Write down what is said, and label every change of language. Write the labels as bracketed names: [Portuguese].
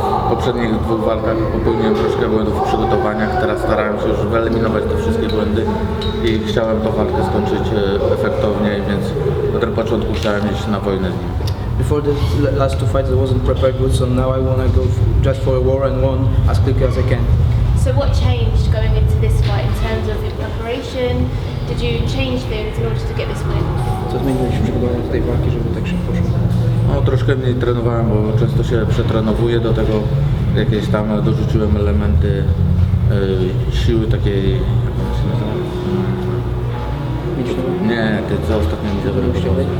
[Polish] poprzednich dwóch walkach popełniłem troszkę błędów w przygotowaniach, teraz starałem się już wyeliminować te wszystkie błędy i chciałem tą walkę skończyć efektownie, więc od początku chciałem iść na wojnę z nim. [English] Before the last two fights I wasn't prepared good, so now I want to go just for a war and won as quick as I can. So what changed going into this fight in terms of your preparation? Did you change things in order to get this win? [Polish] Co zmieniło się w przygotowaniu do tej walki, żeby tak szybko szło? No, troszkę mniej trenowałem, bo często się przetrenowuję, do tego jakieś tam dorzuciłem elementy siły takiej, jak się nazywa? Nie, ty co ostatnio mi zabrałeś?